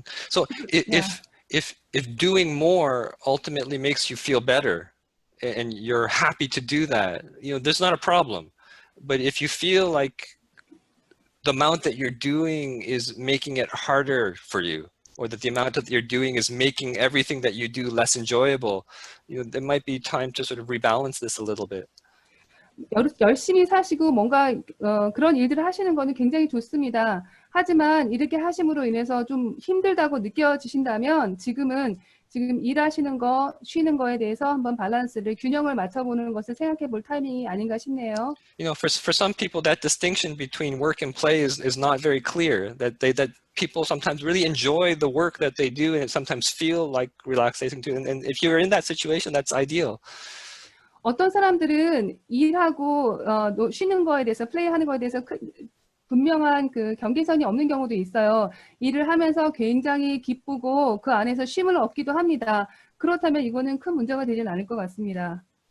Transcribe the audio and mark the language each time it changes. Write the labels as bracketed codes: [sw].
[en] So if doing more ultimately makes you feel better, and you're happy to do that, there's not a problem. But if you feel like the amount that you're doing is making it harder for you, or that the amount that you're doing is making everything that you do less enjoyable, there might be time to sort of rebalance this a little bit. [ko] 열심히 사시고 뭔가 그런 일들을 하시는 거는 굉장히 좋습니다. 하지만 이렇게 하심으로 인해서 좀 힘들다고 느껴지신다면 지금 일하시는 거, 쉬는 거에 대해서 한번 균형을 맞춰보는 것을 생각해 볼 타이밍이 아닌가 싶네요. [en] For some people, that distinction between work and play is not very clear. That people sometimes really enjoy the work that they do and sometimes feel like relaxation too. And if you're in that situation, that's ideal. [ko] 어떤 사람들은 일하고 쉬는 거에 대해서 플레이하는 거에 대해서 분명한 그 경계선이 없는 경우도 있어요. 일을 하면서 굉장히 기쁘고 그 안에서 쉼을 얻기도 합니다. 그렇다면 이거는 큰 문제가 되지는 않을 것 같습니다.